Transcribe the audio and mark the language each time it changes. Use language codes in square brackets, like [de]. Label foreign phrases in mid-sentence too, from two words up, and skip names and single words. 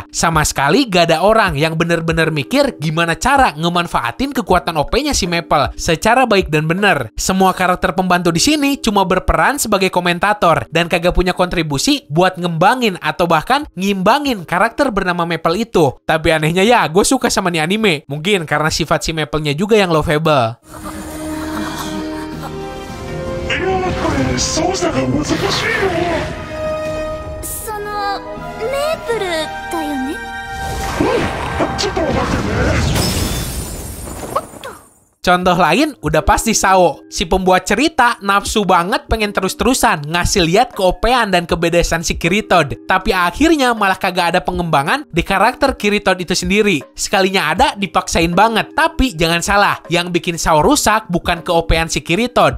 [id] Sama sekali gak ada orang yang bener-bener mikir gimana cara ngemanfaatin kekuatan OP-nya si Maple secara baik dan bener. Semua karakter pembantu di sini cuma berperan sebagai komentator dan kagak punya kontribusi buat ngembangin atau bahkan ngimbangin karakter bernama Maple itu. Tapi anehnya ya, gue suka sama nih anime. Mungkin karena sifat si Maple-nya juga yang lovable. [ja] 操作が難しいよ。そのメープルだよね。ちょっと待ってね。 [id] Contoh lain udah pasti Sao. Si pembuat cerita nafsu banget pengen terus-terusan ngasih lihat keopean dan kebedasan si Kiritod. Tapi akhirnya malah kagak ada pengembangan di karakter Kiritod itu sendiri. Sekalinya ada dipaksain banget. Tapi jangan salah, yang bikin Sao rusak bukan keopean si Kiritod.